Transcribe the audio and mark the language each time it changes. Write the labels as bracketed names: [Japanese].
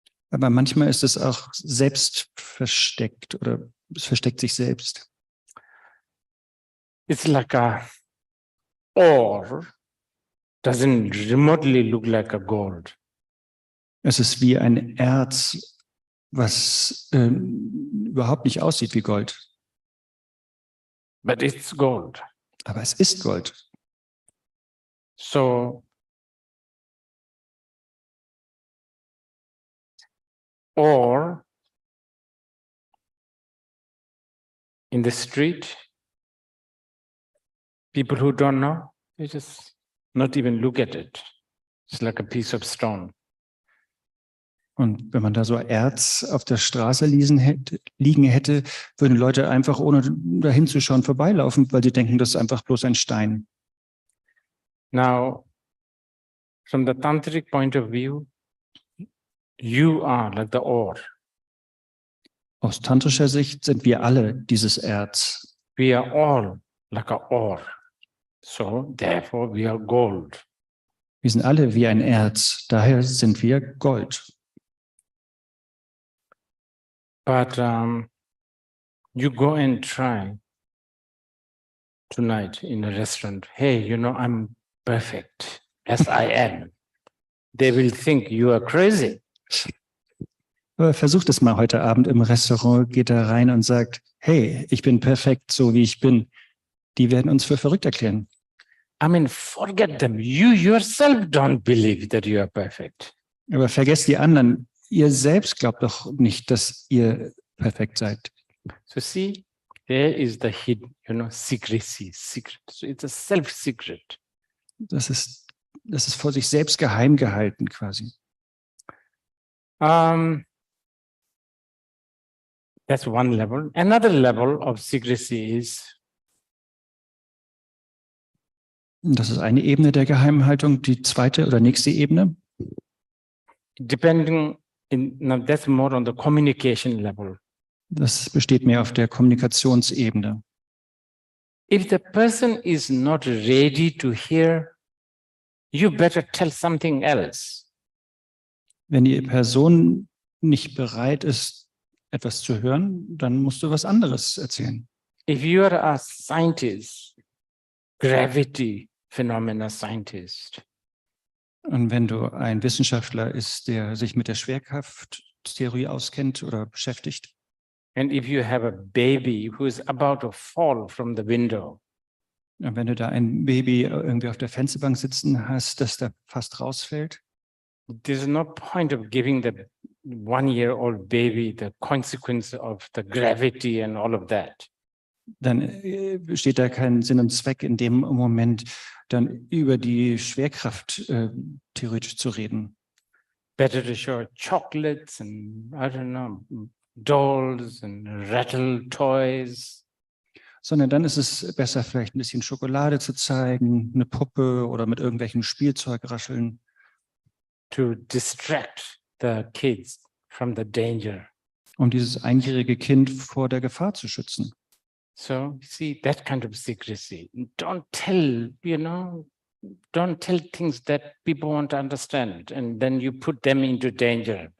[German] Aber manchmal ist es auch selbst versteckt oder es versteckt sich selbst. [English] It's like a ore, doesn't remotely look like a gold. [German] Es ist wie ein Erz, was überhaupt nicht aussieht wie Gold. [English] But it's gold. [German] Aber es ist Gold. [English] So, or in the street, people who don't know, You just not even look at it. It's like a piece of stone. [German] Und wenn man da so Erz auf der Straße liegen hätte, würden Leute einfach, ohne dahin zu schauen, vorbeilaufen, weil sie denken, das ist einfach bloß ein Stein. [English] Now, from the tantric point of view, you are like the ore. [German] Aus tantrischer Sicht sind wir alle dieses Erz. [English] We are all like a ore. So, therefore, we are gold. [German] Wir sind alle wie ein Erz, daher sind wir Gold. [English] But you go and try tonight in a restaurant. Hey, you know, I'm perfect as I am. They will think you are crazy. [German] Aber versucht es mal heute Abend im Restaurant, geht da rein und sagt, hey, ich bin perfekt, so wie ich bin. Die werden uns für verrückt erklären. [English] I mean, forget them. You yourself don't believe that you are perfect. [German] Aber vergesst die anderen. Ihr selbst glaubt doch nicht, dass ihr perfekt seid. [English] So see, there is the hidden, you know, secrecy, secret. So it's a self-secret. [German] Das ist vor sich selbst geheim gehalten quasi. [English] That's one level. Another level of secrecy is [German] Das ist eine Ebene der Geheimhaltung. Die zweite oder nächste Ebene, [English] depending now that's more on the communication level. [German] das besteht mehr auf der Kommunikationsebene. [English] If the person is not ready to hear, you better tell something else. [German] Wenn die Person nicht bereit ist, etwas zu hören, dann musst du was anderes erzählen. [English] If you are a scientist, gravity phenomena scientist, [German] Und wenn du ein Wissenschaftler ist, der sich mit der Schwerkrafttheorie auskennt oder beschäftigt, [English] and if you have a baby who is about to fall from the window, [German] und wenn du da ein Baby irgendwie auf der Fensterbank sitzen hast, das da fast rausfällt, [English] there's no point of giving the 1-year-old baby the consequence of the gravity and all of that. [German] dann besteht da kein Sinn und Zweck in dem Moment, dann über die Schwerkraft theoretisch zu reden. [English] Better to show chocolates and, I don't know, dolls and rattle toys. [German] Sondern dann ist es besser, vielleicht ein bisschen Schokolade zu zeigen, eine Puppe oder mit irgendwelchen Spielzeug rascheln. [English] To distract the kids from the danger. [German] Um dieses einjährige Kind vor der Gefahr zu schützen. [English] So, see, that kind of secrecy. Don't tell, you know, don't tell things that people won't understand, and then you put them into danger.